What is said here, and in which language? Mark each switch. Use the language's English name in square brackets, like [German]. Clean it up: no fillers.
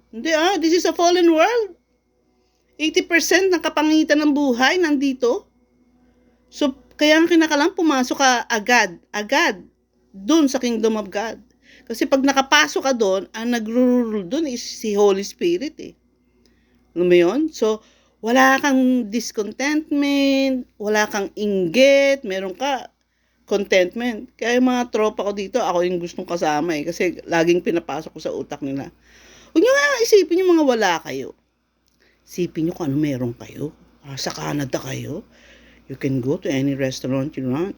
[English] Hindi this is a fallen world. [Filipino] 80% ng kapangitan ng buhay nandito. So, kaya ang kinakalang pumasok ka agad, dun sa kingdom of God. Kasi pag nakapasok ka doon, ang nag-rule doon is si Holy Spirit eh. Alam mo yun? So, wala kang discontentment, wala kang inggit, meron ka contentment. Kaya yung mga tropa ko dito, ako yung gustong kasama eh. Kasi laging pinapasok ko sa utak nila. Huwag nyo nga isipin yung mga wala kayo. Isipin nyo kung ano meron kayo. Sa Canada kayo. [English] You can go to any restaurant you want.